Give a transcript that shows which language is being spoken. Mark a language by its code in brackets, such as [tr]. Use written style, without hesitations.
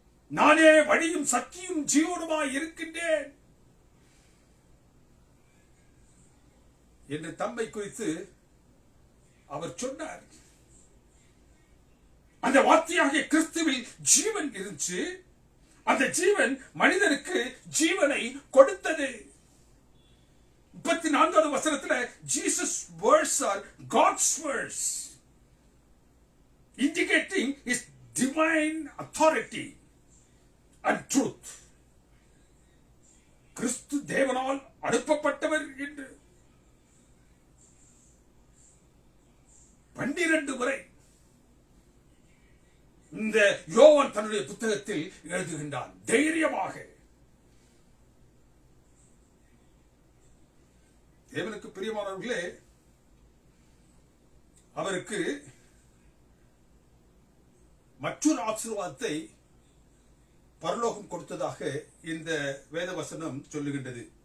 [ta] நானே வழியும் சத்தியும் ஜீவனுமாய் இருக்கின்றேன் என்று தம்மை குறித்து அவர் சொன்னார். அந்த வார்த்தையாகிய கிறிஸ்துவில் ஜீவன் இருந்துச்சு. அந்த ஜீவன் மனிதனுக்கு ஜீவனை கொடுத்தது. 34வது வசனத்துல [en] Jesus words are God's words, indicating his divine authority and truth. [ta] கிறிஸ்து தேவனால் அனுப்பப்பட்டவர் என்று 12 முறை இந்த யோவான் தன்னுடைய புத்தகத்தில் எழுதுகின்றான். தைரியமாக தேவனுக்கு பிரியமானவர்களே, அவருக்கு மற்றொரு ஆசீர்வாதத்தை பரலோகம் கொடுத்ததாக இந்த வேத வசனம் சொல்லுகின்றது.